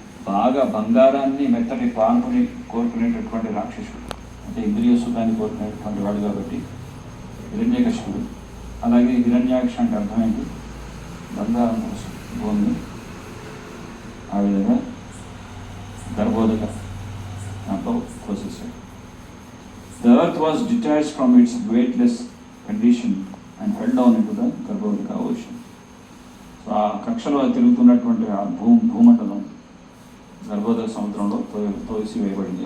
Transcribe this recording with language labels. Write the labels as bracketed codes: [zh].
[te] బాగా బంగారాన్ని మెత్తటి పానుపుని కోరుకునేటటువంటి రాక్షసుడు, అంటే ఇంద్రియ సుఖాన్ని కోరుకునేటటువంటి వాడు కాబట్టి హిరణ్యకశిపుడు. అలాగే హిరణ్యాక్ష అంటే అర్థం ఏంటి, బంగారం కోసం భూమిని ఆ విధంగా గర్భోదక దాంట్లో కోసేసాడు. [en] The earth was detached from its weightless condition and fell down into the Garbhodaka ocean. [te] So ఆ కక్షలో తిరుగుతున్నటువంటి ఆ భూమండలం గర్భోదక సముద్రంలో తోసి వేయబడింది.